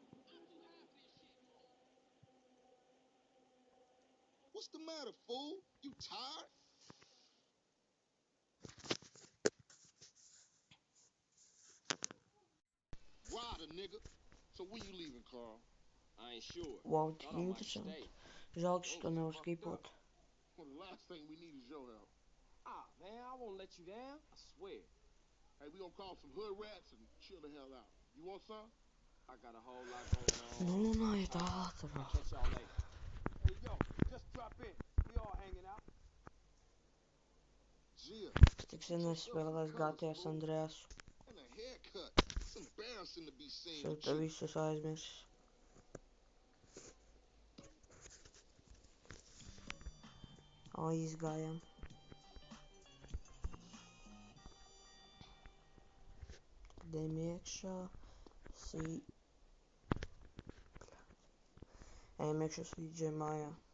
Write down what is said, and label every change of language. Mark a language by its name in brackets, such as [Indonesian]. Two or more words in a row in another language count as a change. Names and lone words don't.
[English] What's the matter, fool? You tired? Rider, nigga. So when you leaving, Carl? I ain't sure. Wow, Thought I might [Latvian] interesant. [English] stay. [Latvian] Žēl, ka [English] Things to is [Latvian] nevar [English] fucked [Latvian] skipot. [English] up. Well, the last thing we need is your help. Ah, man, I won't let you down. I swear. Hey, we gonna call some hood rats and chill the hell out. You want some? I got a whole lot going on. [Latvian] Nu runājiet ātrāk. [English] I'll catch y'all later. Hey, yo, just drop in. We all hanging out. Gia, [Latvian] Tik sen nespēlēs GTA San Andreasu. [English] and a haircut. It's embarrassing to be seen [Latvian] Sev [English] with [Latvian] te [English] you. [Latvian] visus aizmirsis. Izgājām. Dejam iekšā. Ejam iekšā CJ mājā.